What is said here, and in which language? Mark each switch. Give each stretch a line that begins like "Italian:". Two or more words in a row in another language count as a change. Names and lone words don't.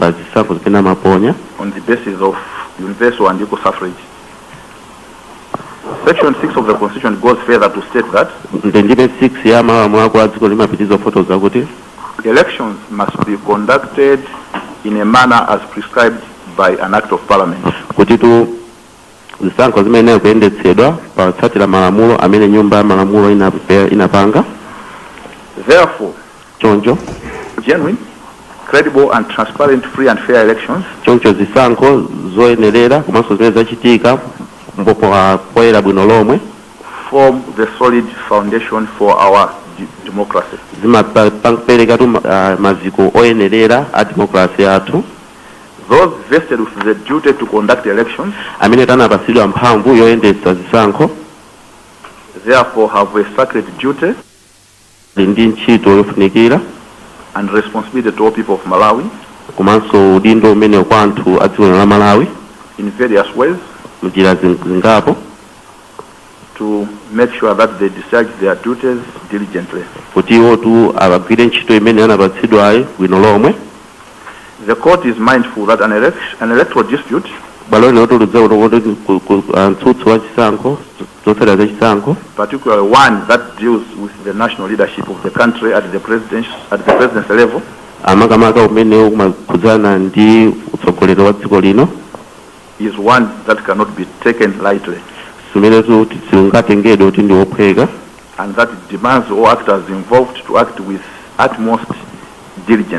English: the basis of universal and equal suffrage. Section 6 of the Constitution goes further to state that
Nyanja: ndendime 6 ya malamulo akulu a dziko limapitiza kufotokoza kuti
English: elections must be conducted in a manner as prescribed by an act of parliament.
Nyanja: kuti zisankho zimene kuyendetsedwa pakutsatira malamulo amene nyumba ya malamulo inapanga.
English: Therefore,
Nyanja: choncho
English: genuine, credible and transparent, free and fair elections
Nyanja: choncho zisankho zoyenerera komanso zimene zachitika poyera bwino lomwe
English: form the solid foundation for our democracy.
Nyanja: zimapereka maziko oyenerera a democracy yathu.
English: Those vested with the duty to conduct elections
Nyanja: amene anapasidwa mphamvu yoyendetsa zisankho
English: therefore have a sacred duty
Nyanja: ndi ntchito yofunikira
English: and responsibility to all people of Malawi
Nyanja: komanso udindo umene kwa anthu a dziko la Malawi
English: in various ways
Nyanja: mnjira zingapo
English: to make sure that they discharge their duties diligently.
Nyanja: kuti iwotu agwire ntchito imene anapatsidwayi bwino lomwe.
English: The court is mindful that an electoral dispute particularly one that deals with the national leadership of the country at the presidency level is one that cannot be taken lightly, and that it demands all actors involved to act with utmost diligence.